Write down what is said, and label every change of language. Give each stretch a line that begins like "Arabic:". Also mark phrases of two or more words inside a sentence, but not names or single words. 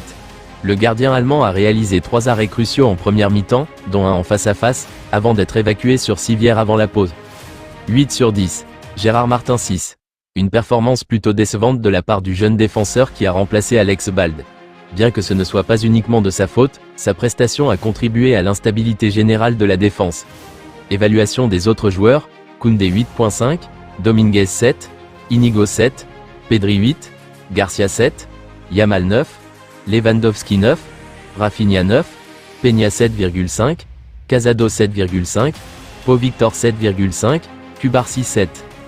French: Le gardien allemand a réalisé 3 arrêts cruciaux en première mi-temps, dont un en face-à-face, avant d'être évacué sur civière avant la pause. 8 sur 10. Gérard Martin 6. Une performance plutôt décevante de la part du jeune défenseur qui a remplacé Alex Balde. Bien que ce ne soit pas uniquement de sa faute, sa prestation a contribué à l'instabilité générale de la défense. Évaluation des autres joueurs, Koundé 8.5, Dominguez 7, Inigo 7, Pedri 8, Garcia 7, Yamal 9, Lewandowski 9, Rafinha 9, Peña 7,5, Casado 7,5, Pau Victor 7,5, Cubarsi 7.